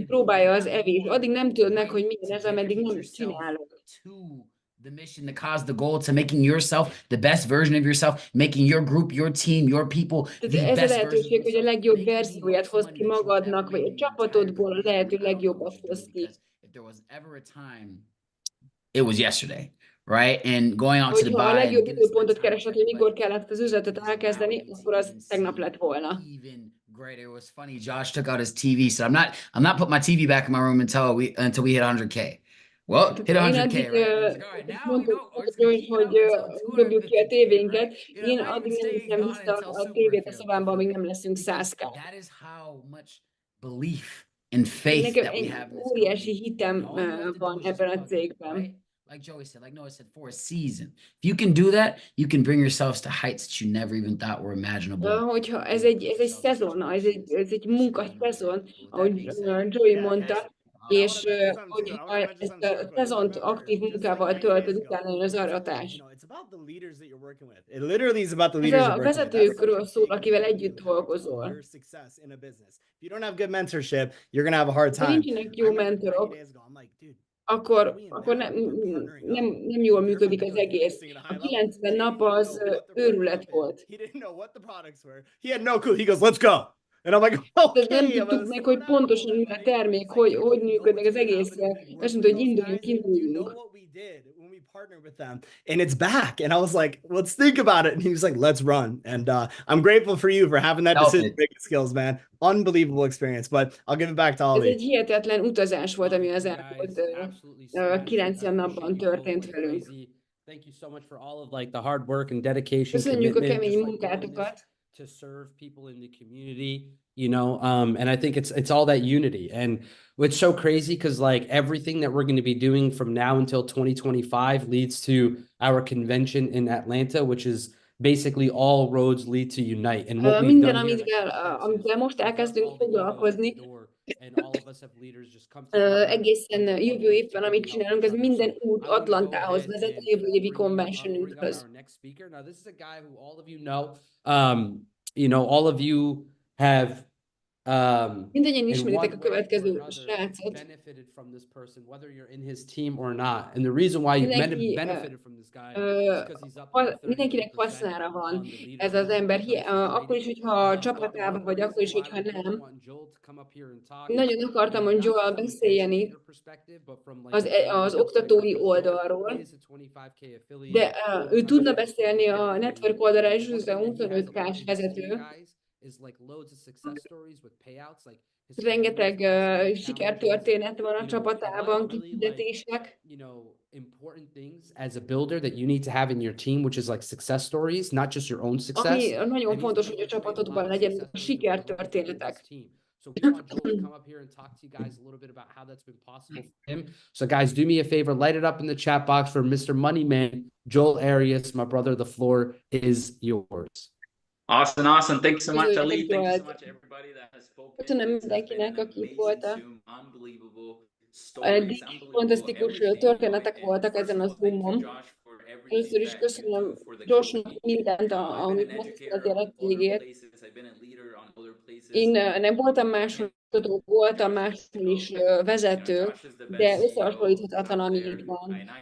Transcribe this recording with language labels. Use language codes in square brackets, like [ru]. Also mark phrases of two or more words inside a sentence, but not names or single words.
[hu] próbálja az evés. Addig nem tudod meg, hogy milyen ez, ameddig nem csinálod. [en] The mission, the cause, the goal, to making yourself the best version of yourself, making your group, your team, your people the best version. [hu] Ez a lehetőség, hogy a legjobb verzióját hoz ki magadnak, vagy a csapatodból a lehető legjobbat hoz ki. [en] If there was ever a time, it was yesterday. Right? And going out to the buy. [hu] Ha a legjobb időpontot keresett, hogy mikor kellett az üzletet elkezdeni, akkor az tegnap lett volna. [en] Great. It was funny. Josh took out his TV. Said, I'm not putting my TV back in my room until we hit 100K. Well, hit 100K, right? [hu] Hogy dobjuk ki a tévénket. Én addig nem viszem vissza a tévét a szobámba, amíg nem leszünk 100K. [en] That is how much belief and faith that we have. [hu] Óriási hitem van ebben a cégben. [en] Like Joey said, like Noah said, for a season. If you can do that, you can bring yourselves to heights that you never even thought were imaginable. [hu] Hogyha ez egy szezon, ez egy munkaszezon, ahogy Joey mondta, és hogyha ezt a szezont aktív munkával töltöd, utána jön az aratás. Ez a vezetőkről szól, akivel együtt dolgozol. [en] If you don't have good mentorship, you're going to have a hard time. [hu] Nincsenek jó mentorok. akkor nem jól működik az egész. A 90 nap az őrület volt. [en] He didn't know what the products were. He had no clue. He goes, let's go. And I'm like, [hu] Nem [en] okay, [hu] tudtuk meg, hogy pontosan mi a termék, hogy működnek az egész. Azt mondta, hogy induljunk. [en] what we did when we partnered with them, and it's back. And I was like, let's think about it. And he was like, let's run. And I'm grateful for you for having that decision-making skills, man. Unbelievable experience. But I'll give it back to [hu] Ez [en] Ollie. [hu] egy hihetetlen utazás volt, ami az elmúlt 90 napban történt velünk. [en] Thank you so much for all of like the hard work and dedication. [hu] Köszönjük a kemény munkátokat. [en] To serve people in the community, you know, and I think it's all that unity. And it's so crazy because like everything that we're going to be doing from now until 2025 leads to our convention in Atlanta, which is basically all roads lead to unite. And what we've done [hu] amivel most elkezdünk foglalkozni, egészen jövő évben, amit csinálunk, ez minden út Atlantához vezet, a jövő évi conventionünkhöz. [en] Now, this is a guy who all of you know. You know, all of you have [hu] mindannyian ismeritek a következő srácot. [en] Benefited from this person, whether you're in his team or not. And the reason why you benefited from this guy is because he's up. [hu] Mindenkinek hasznára van ez az ember, akkor is, hogyha a csapatában vagy, akkor is, hogyha nem. Nagyon akartam, hogy Joel beszéljen itt az oktatói oldalról, de ő tudna beszélni a network oldalra, és ő 25K-s vezető. Rengeteg sikertörténet van a csapatában, kifizetések. [en] Important things as a builder that you need to have in your team, which is like success stories, not just your own success. [hu] Ami nagyon fontos, hogy a csapatodban legyen sikertörténetek. [en] So we want Joel to come up here and talk to you guys a little bit about how that's been possible for him. So guys, do me a favor, light it up in the chat box for Mr. Moneyman, Joel Arias, my brother. The floor is yours. Awesome. Thank you so much, Ali. Thank you so much, everybody that has spoken. [hu] Köszönöm mindenkinek, aki volt. Eddig fantasztikus történetek voltak ezen a Zoom-on. Először is köszönöm Joshnak mindent, amit megtett az életségét. Én nem voltam máshol, voltam máshol is vezető, de összehasonlíthatatlan, ami itt van.